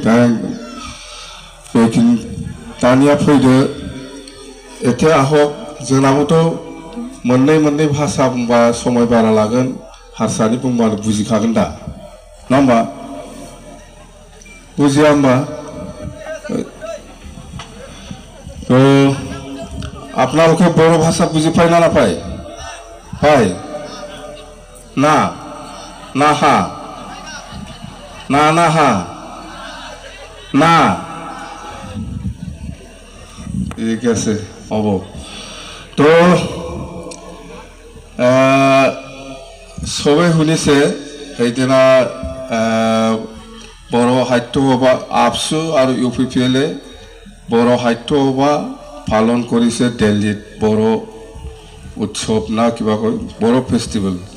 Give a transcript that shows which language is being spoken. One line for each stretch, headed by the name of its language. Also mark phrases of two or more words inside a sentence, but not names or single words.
Bodo: दानिया फैदो एथे आहक जोंनाबोथ' मोननै भाषा बुंबा समय बारा लागोन हारसानि बुंबानो बुजिखागोन दा ना होमबा बुजिया होमबा तो
Assamese: আপোনালোকে বড় ভাষা বুঝি পায় না পায় পায় না না হা না না হা না ঠিক আছে হব তো সবে শুনিছে সেইদিনা বড় সাহিত্য সভা আপসু আৰু ইউপিপিএলে বড় সাহিত্য সভা পালন কৰিছে দিল্লীত বড় উৎসৱ না কিবা কয় বড় ফেষ্টিভেল